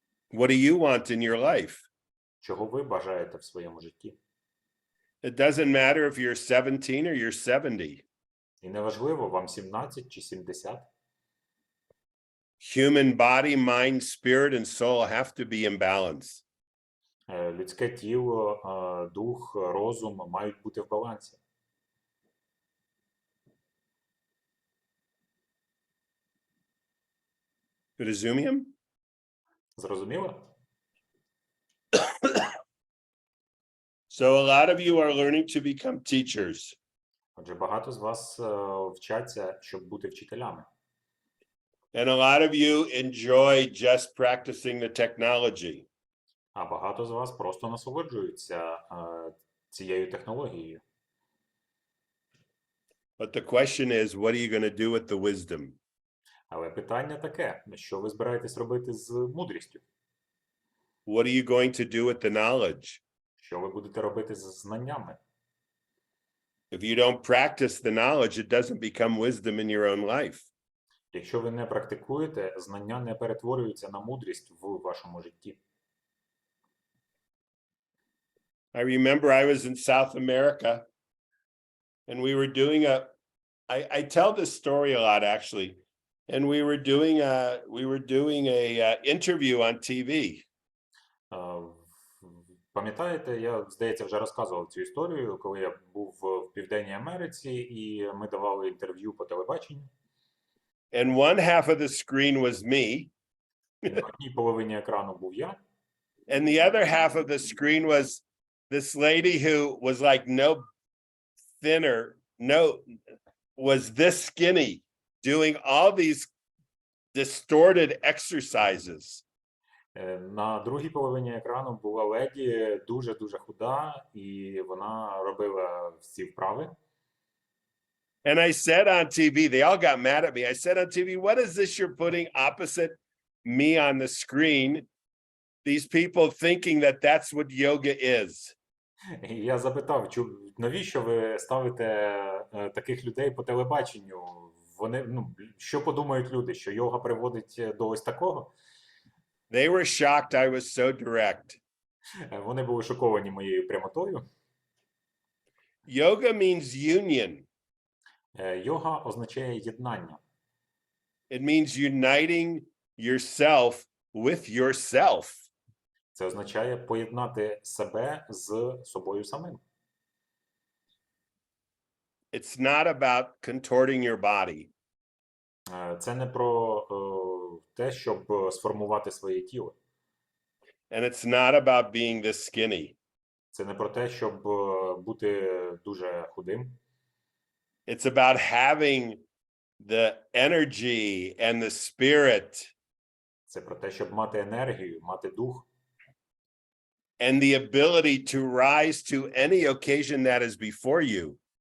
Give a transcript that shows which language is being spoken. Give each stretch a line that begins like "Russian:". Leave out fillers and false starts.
English: What do you want in your life?
Ukrainian: Чого ви бажаєте в своєму житті?
English: It doesn't matter if you're 17 or you're 70.
Ukrainian: І неважливо, вам 17 чи 70.
English: Human body, mind, spirit, and soul have to be in balance.
Ukrainian: Людське тіло, дух, розум мають бути в балансі. Розуміємо? Зрозуміло?
English: So a lot of you are learning to become teachers.
Ukrainian: Отже, багато з вас вчаться, щоб бути вчителями.
English: And a lot of you enjoy just practicing the technology.
Ukrainian: А багато з вас просто насолоджуються цією технологією.
English: But the question is, what are you going to do with the wisdom?
Ukrainian: Але питання таке: що ви збираєтесь робити з мудрістю?
English: What are you going to do with the knowledge?
Ukrainian: Що ви будете робити з знаннями?
English: If you don't practice the knowledge, it doesn't become wisdom in your own life.
Ukrainian: Якщо ви не практикуєте, знання не перетворюються на мудрість в вашому житті.
English: I remember I was in South America and we were doing I tell this story a lot actually, and we were doing a interview on TV.
Ukrainian: Пам'ятаєте, я, здається, вже розказував цю історію, коли я був в Південній Америці і ми давали інтерв'ю по телебаченню.
English: And one half of the screen was me,
Ukrainian: На одній половині екрану був я,
English: and the other half of the screen was this lady who was like no thinner, was this skinny, doing all these distorted exercises.
Ukrainian: На другій половині екрану була леді дуже-дуже худа, і вона робила всі вправи.
English: And I said on TV, they all got mad at me. I said on TV, what is this you're putting opposite me on the screen? These people thinking that that's what yoga is.
Ukrainian: І я запитав, навіщо ви ставите таких людей по телебаченню? Вони, що подумають люди, що йога приводить до ось такого?
English: They were shocked I was so direct.
Ukrainian: Вони були шоковані моєю прямотою.
English: Yoga means union.
Ukrainian: Йога означає єднання.
English: It means uniting yourself with yourself.
Ukrainian: Це означає поєднати себе з собою самим.
English: It's not about contorting your body.
Ukrainian: Це не про те, щоб сформувати своє тіло.
English: And it's not about being this skinny.
Ukrainian: Це не про те, щоб бути дуже худим.
English: It's about having the energy and the spirit
Ukrainian: Це про те, щоб мати енергію, мати дух.
English: and the ability to rise to any occasion that is before you.